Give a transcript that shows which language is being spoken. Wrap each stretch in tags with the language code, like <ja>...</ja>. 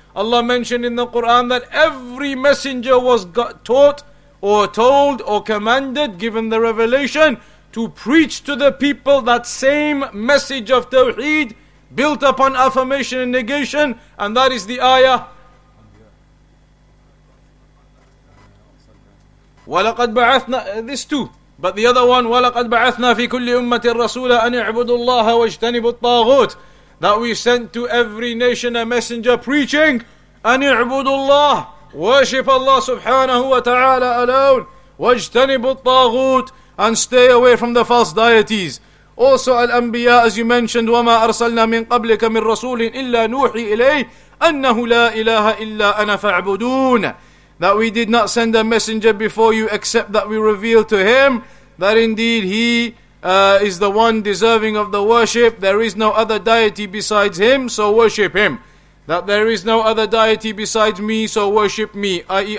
<en>Allah mentioned in the Quran that every messenger was taught or told or commanded, given the revelation, to preach to the people that same message of Tawheed, built upon affirmation and negation, and that is the ayah.</en> <ar>وَلَقَدْ بَعَثْنَا,</ar> <en>this too. But the other one,</en> <ar>وَلَقَدْ بَعَثْنَا فِي كُلِّ أُمَّةٍ رَسُولًا أَنِ اعْبُدُوا اللَّهَ وَاجْتَنِبُوا الطَّاغُوتِ.</ar> <en>That we sent to every nation a messenger preaching,</en> <ar>أَنِ اعْبُدُوا اللَّهَ,</ar> <en>worship Allah subhanahu wa ta'ala alone,</en> <ar>وَاجْتَنِبُوا الطَّاغُوتِ,</ar> <en>and stay away from the false deities. Also Al-Anbiya, as you mentioned,</en> <ar>وَمَا أَرْسَلْنَا مِن قَبْلِكَ مِن رَسُولٍ إِلَّا نُوحِي إِلَيْهِ أَنَّهُ لَا إِلَهَ إِلَّا أَنَا فَاعْبُدُونَ.</ar> <en>That we did not send a messenger before you except that we revealed to him that indeed he is the one deserving of the worship. There is no other deity besides him, so worship him. That there is no other deity besides me, so worship me, i.e.</en>